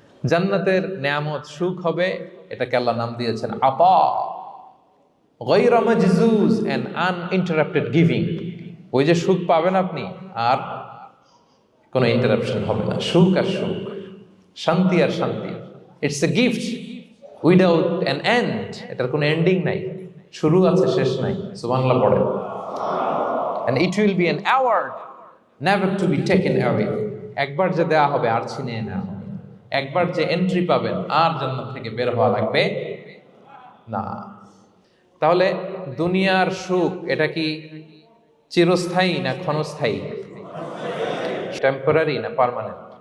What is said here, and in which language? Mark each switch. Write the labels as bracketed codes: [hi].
[bn] জান্নাতের নেয়ামত, সুখ হবে, এটাকে আল্লাহ নাম দিয়েছেন [ar] আতা, গায়রা মাজজুজ, [en] And uninterrupted giving. [bn] ওই যে সুখ পাবেন আপনি, আর কোনো ইন্টারাপশন হবে না। সুখ আর সুখ, শান্তি আর শান্তি, [en] It's a gift without an end. [bn] এটার কোনো এন্ডিং নাই, শুরু আছে শেষ নাই। সুবহানাল্লাহ পড়েন। [en] And it will be an award never to be taken away. [bn] একবার যে দেয়া হবে আর ছিনিয়ে নেওয়া হবে না। একবার যে এন্ট্রি পাবেন আর জান্নাত থেকে বের হওয়া লাগবে না। তাহলে দুনিয়ার সুখ এটা কি চিরস্থায়ী না ক্ষণস্থায়ী? টেম্পোরারি না পার্মানেন্ট?